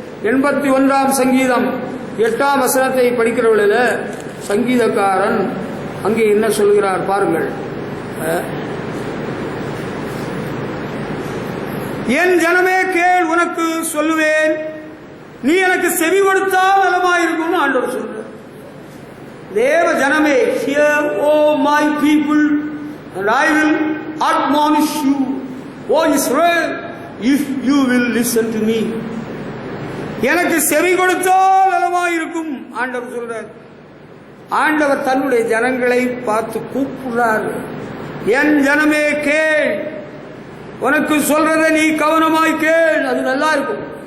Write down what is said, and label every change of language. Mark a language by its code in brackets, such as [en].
[ta] 81ஆம் சங்கீதம் 8ஆம் வசனத்தை படிக்கிறவர்கள சங்கீதக்காரன் அங்கே என்ன சொல்கிறார் பாருங்கள். என் ஜனமே கேள், உனக்கு சொல்லுவேன், நீ எனக்கு செவி கொடுத்தால் நலமாயிருக்கும் ஆண்டவர் சொல்றார். தேவ ஜனமே, [en] hear O my people and I will admonish you, O Israel, if you will listen to me. [ta] எனக்கு செவி கொடுத்தால் நலமாயிருக்கும் ஆண்டவர் சொல்றார். ஆண்டவர் தன்னுடைய ஜனங்களை பார்த்து கூப்பிடுறார். என் ஜனமே கேள், உனக்கு சொல்றதை நீ கவனமாய் கேள், அது நல்லா இருக்கும்.